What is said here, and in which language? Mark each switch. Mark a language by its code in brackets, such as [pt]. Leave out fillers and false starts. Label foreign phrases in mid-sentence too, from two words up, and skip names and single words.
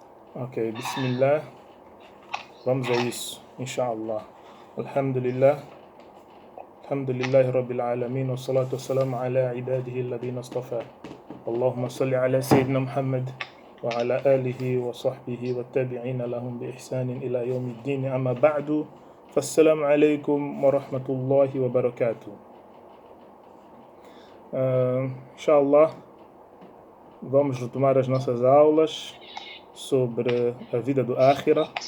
[en] Ok, Bismillah. [pt] Vamos a isso, [ar] إن شاء الله. الحمد لله. الحمد لله رب العالمين. والصلاة والسلام على عباده الذين اصطفى. اللهم صل على سيدنا محمد وعلى آله وصحبه والتابعين لهم بإحسان إلى يوم الدين. أما بعد. فالسلام عليكم ورحمة الله وبركاته. إن شاء الله, [pt] vamos retomar as nossas aulas sobre a vida do Akhira.